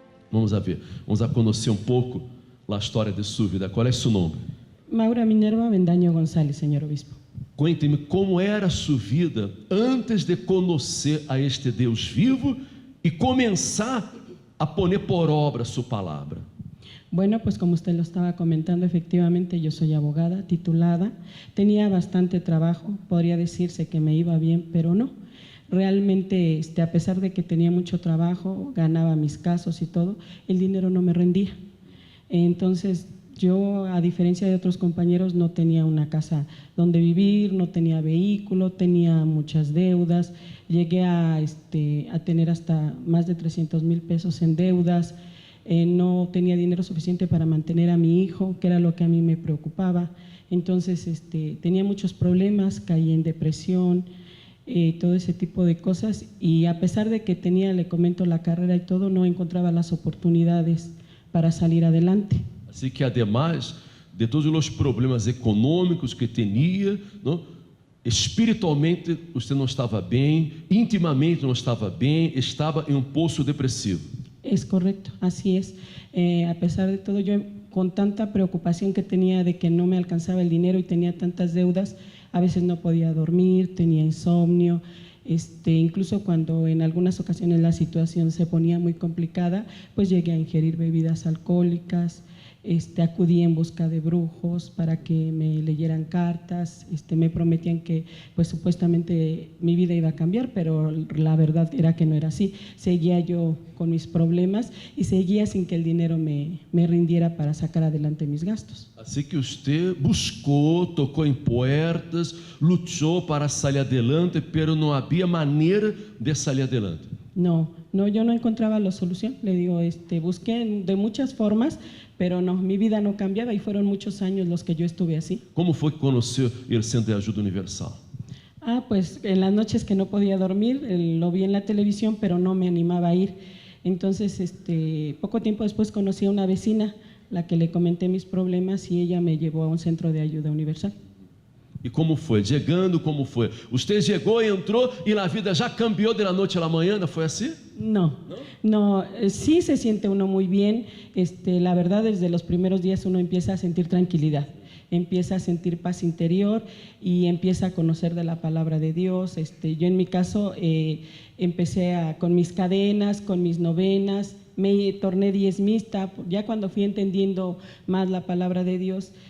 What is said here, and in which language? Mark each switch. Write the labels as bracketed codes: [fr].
[pt] Vamos a ver, vamos a conhecer um pouco a história de sua vida. Qual é seu nome? [es] Maura Minerva Bendaño González, señor obispo. [pt] Cuente-me como era a sua vida antes de conhecer a este Deus vivo e começar a [es] poner por obra [pt] sua palavra. [es] Bueno, pues como usted lo estaba comentando, efectivamente yo soy abogada, titulada, tenía bastante trabajo, podría decirse que me iba bien, pero no. Realmente, a pesar de que tenía mucho trabajo, ganaba mis casos y todo, el dinero no me rendía. Entonces, yo, a diferencia de otros compañeros, no tenía una casa donde vivir, no tenía vehículo, tenía muchas deudas, llegué a tener hasta más de 300,000 pesos en deudas, no tenía dinero suficiente para mantener a mi hijo, que era lo que a mí me preocupaba. Entonces, tenía muchos problemas, caí en depresión, todo ese tipo de cosas, y a pesar de que tenía, le comento, la carrera y todo, no encontraba las oportunidades para salir adelante. [pt] Assim que, ademais de todos os problemas econômicos que tinha, não, espiritualmente você não estava bem, intimamente não estava bem, estava em um poço depressivo. [es] Es correcto, así es. A pesar de todo, yo con tanta preocupación que tenía de que no me alcanzaba el dinero y tenía tantas deudas, a veces no podía dormir, tenía insomnio, incluso cuando en algunas ocasiones la situación se ponía muy complicada, pues llegué a ingerir bebidas alcohólicas, acudí en busca de brujos para que me leyeran cartas, me prometían que pues supuestamente mi vida iba a cambiar, pero la verdad era que no era así. Seguía yo con mis problemas y seguía sin que el dinero me rindiera para sacar adelante mis gastos. [pt] Assim que você buscou, tocou em puertas, lutou para sair adelante, pero não havia maneira de sair adelante. [es] No, yo no encontraba la solución. Le digo, busqué de muchas formas, pero no, mi vida no cambiaba y fueron muchos años los que yo estuve así. [pt] Como foi que conheceu o Centro de Ajuda Universal? [es] Pues en las noches que no podía dormir, lo vi en la televisión, pero no me animaba a ir. Entonces, poco tiempo después conocí a una vecina, la que le comenté mis problemas, y ella me llevó a un Centro de Ayuda Universal. [pt] E como foi? Chegando, como foi? Você chegou, entrou e a vida já cambiou de la noite à la manhã, não foi assim? [es] No, sí se siente uno muy bien. La verdad, desde los primeros días uno empieza a sentir tranquilidad, empieza a sentir paz interior y empieza a conocer de la palabra de Dios. Yo en mi caso empecé con mis cadenas, con mis novenas, me torné diezmista, ya cuando fui entendiendo más la palabra de Dios.